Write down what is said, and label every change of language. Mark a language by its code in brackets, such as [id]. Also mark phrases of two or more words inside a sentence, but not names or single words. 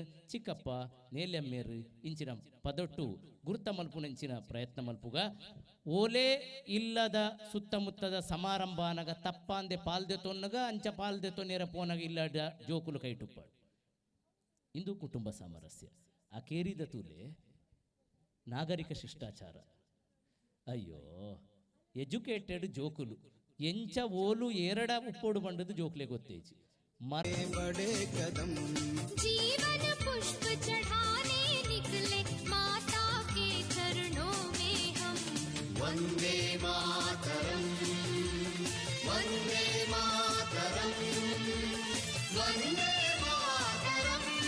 [tcy] ಚಿಕ್ಕಪ್ಪ ನೇಲ್ಯಮ್ಮೇರು ಇಂಚಿನ ಪದೊಟ್ಟು ಗುರ್ತ ಮಲ್ಪುನಂಚಿನ ಪ್ರಯತ್ನ ಮಲ್ಪುಗ ಓಲೆ ಇಲ್ಲದ ಸುತ್ತಮುತ್ತದ ಸಮಾರಂಭನಾಗ ತಪ್ಪಾಂದೆ ಪಾಲ್ದೆ ತೊನ್ನಗ ಅಂಚ ಪಾಲ್ದೆ ತೊನ್ನೆರ ಪೋನಾಗ ಇಲ್ಲದ ಜೋಕುಲು ಕೈಟುಪ್ಪಾಡು ಇಂದು ಕುಟುಂಬ ಸಾಮರಸ್ಯ ಆ ಕೇರಿದ ತೂಲೆ ನಾಗರಿಕ ಶಿಷ್ಟಾಚಾರ ಅಯ್ಯೋ ಎಜುಕೇಟೆಡ್ ಜೋಕುಲು ಎಂಚ ಓಲು ಎರಡ ಉಪ್ಪೋಡು ಬಂಡದು ಜೋಕ್ಲೆ ಗೊತ್ತೇಜಿ ಮರೆ ಬಡೆ ಕದಂ [hi] जीवन पुष्प चढ़ाने निकले माता के चरणों में हम वंदे मातरम वंदे मातरम वंदे मातरम